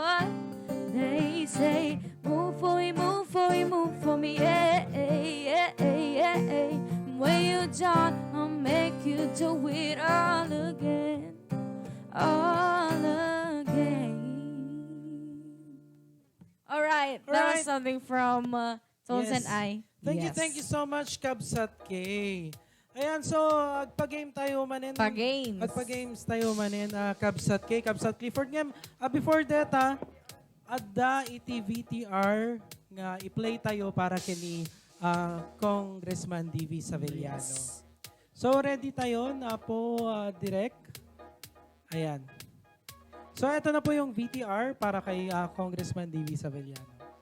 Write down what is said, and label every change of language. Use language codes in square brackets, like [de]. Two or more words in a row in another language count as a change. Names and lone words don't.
[en] They say, move for me, move for me, move for me, yeah, yeah, yeah. When you're done, I'll make you do it all again, all again. All right, that was something from Tones and I. Thank you so much, [ilo] Kabsat K. Ayan, so, agpa-game tayo manin. Pa-games. Agpa-games tayo manin, Kabsat K, Kabsat Clifford. Ngam, [en] before that, [ilo] adda iti VTR i-play tayo para kini Congressman D.V. Savellano. Yes. [tl] So ready tayo na po direct. Ayan. So ito na po yung VTR para kay Congressman D.V. Savellano.